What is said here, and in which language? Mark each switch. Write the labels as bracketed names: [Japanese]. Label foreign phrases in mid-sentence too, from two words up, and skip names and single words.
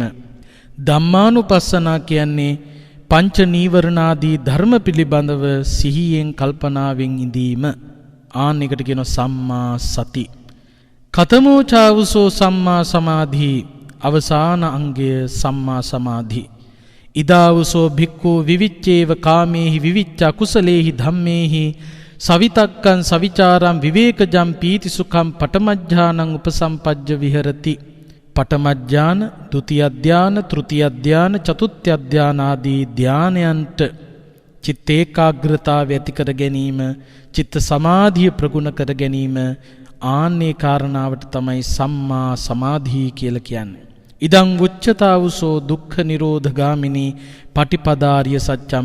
[Sinhala] ධම්මානුපස්සනා කියන්නේ පංච නීවරණාදී ධර්ම පිළිබඳව සිහියෙන් කල්පනාවෙන් ඉඳීම. ආන් එකට කියනවා [Pali] සම්මා සති. කතමෝ චාවුසෝ සම්මා සමාධි. [Sinhala] අවසාන අංගය [Pali] සම්මා සමාධි. ඉදාවුසෝ භික්ඛු විවිච්ඡේව කාමේහි විවිච්ඡ කුසලේහි ධම්මේහි සවිතක්කං සවිචාරං විවේකජං පීති සුඛං පඨමඥානං උපසම්පජ්ජ විහෙරති. [Sinhala] පඨමඥාන, ဒုတိ ය ධාන, තෘතිය ධාන, චතුත්ථ ධාන ආදී ධානයන්ට චිත්ත ඒකාග්‍රතාවය ඇති කර ගැනීම, චිත්ත සමාධිය ප්‍රගුණ කර ගැනීම, ආන්නේ කාරණාවට තමයි [Pali] සම්මා සමාධි [Sinhala] කියලා කියන්නේ. [Pali] ඉදං උච්චතාවුසෝ දුක්ඛ නිරෝධ ගාමිනී පටිපදාරිය සත්‍යම්.